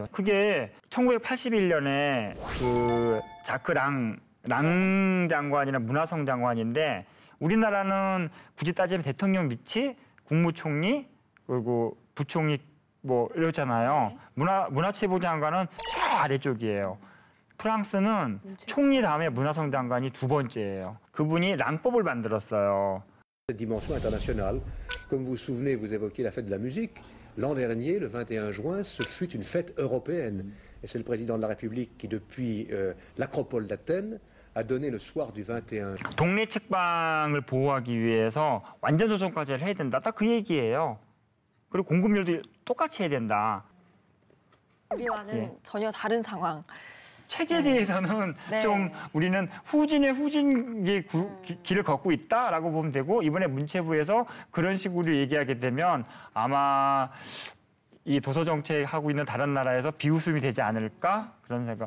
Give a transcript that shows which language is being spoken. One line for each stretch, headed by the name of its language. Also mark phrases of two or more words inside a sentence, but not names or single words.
Korean: 그게 1981년에 그 자크 랑 장관이나 문화성 장관인데 우리나라는 굳이 따지면 대통령 밑이 국무총리 그리고 부총리 뭐 이러잖아요. 문화체부 장관은 저 아래쪽이에요. 프랑스는 총리 다음에 문화성 장관이 두 번째예요. 그분이 랑법을 만들었어요.
French: Dimension internationale. Comme vous vous souvenez, vous évoquiez la fête de la musique. L'an dernier, le 21 juin, ce fut une fête européenne. Et c'est le président de la République qui, depuis l'acropole d'Athènes, a donné le soir du 21.
Korean: 동네 책방을 보호하기 위해서 완전 도서관까지 해야 된다. 딱 그 얘기예요. 그리고 공급률도 똑같이 해야 된다. 우리와는 전혀 다른 상황. 책에 대해서는 좀 우리는 후진의 길을 걷고 있다라고 보면 되고 이번에 문체부에서 그런 식으로 얘기하게 되면 아마 이 도서 정책하고 있는 다른 나라에서 비웃음이 되지 않을까 그런 생각.